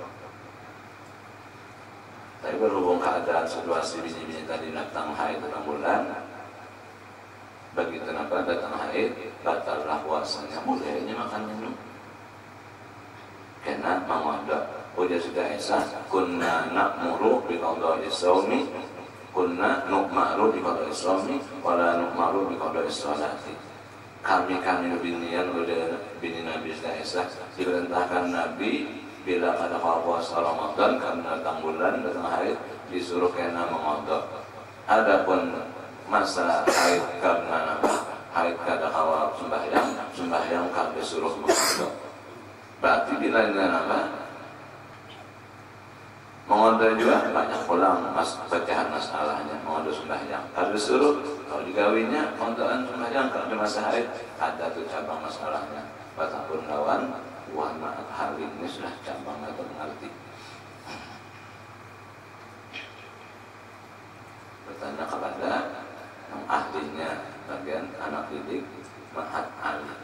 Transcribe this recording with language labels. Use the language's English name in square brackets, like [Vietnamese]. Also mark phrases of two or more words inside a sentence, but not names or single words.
[Banjar] Tapi berhubung keadaan situasi bini-bini tadi datang haid datang bulan begitu kenapa datang haid batallah puasanya bolehnya makan minum karena mengodok. Dia sudah esah [Arabic] كنا نأمر بقضاء الصوم كنا نؤمر بقضاء الصوم ولا نؤمر بقضاء الصلاة. [Banjar] Kami binian oleh bini Nabi sudah esah diperintahkan Nabi bila pada puasa Ramadan karena datang bulan datang haid disuruh kena mengodok. Adapun masa haid karena haid kada kawal sembahyang kada disuruh mengodok. Berarti bila dengan apa? Mengodok juga banyak pulang pecahan masalahnya mengodok sembahyang. Kalau disuruh kalau digawinya mengodokan sembahyang kalau di masa haid ada tuh cabang masalahnya. Batapun lawan warna hari ini sudah cabang atau mengerti. Bertanya kepada yang ahlinya bagian anak didik Mahat Ali.